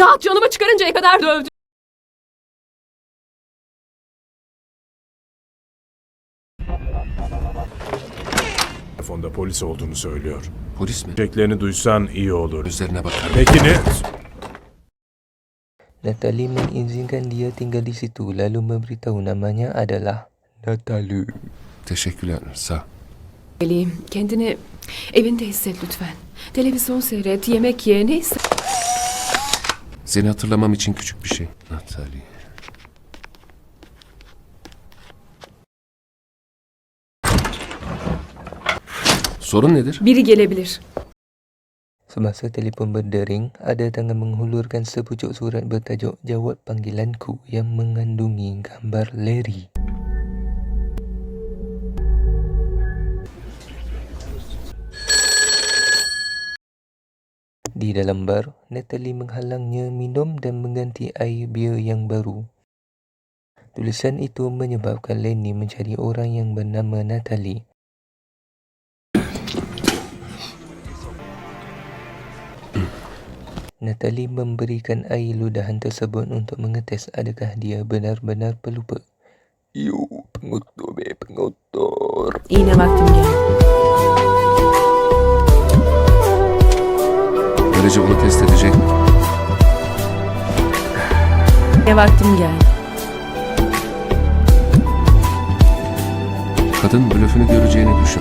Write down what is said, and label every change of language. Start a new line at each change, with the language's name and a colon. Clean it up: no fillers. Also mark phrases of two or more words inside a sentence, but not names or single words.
Turkish: Daha canımı çıkarıncaya kadar dövdü. Telefonda polis olduğunu söylüyor. Polis mi? Çeklerini duysan iyi olur. Gözlerine bakarım. Peki ne?
Malay: Natalie mengizinkan dia tinggal di situ lalu memberitahu namanya adalah Natalie.
Turkish: Teşekkürler. Sağ. Kendini evinde hisset lütfen. Televizyon seyret, yemek ye, neyse. Seni hatırlamam için küçük bir şey. Natalie. Sorun nedir? Biri gelebilir.
Malay: Semasa telefon berdering, ada tangan menghulurkan sepucuk surat bertajuk Jawab Panggilanku yang mengandungi gambar Larry. Di dalam bar, Natalie menghalangnya minum dan mengganti air bir yang baru. Tulisan itu menyebabkan Lenny mencari orang yang bernama Natalie. Natalie memberikan air ludahan tersebut untuk mengetes adakah dia benar-benar pelupa. Pengutur.
Turkish: İğne vaktim geldi. Böylece bunu test edecek. İğne vaktim geldi. Kadın blöfünü göreceğini düşün.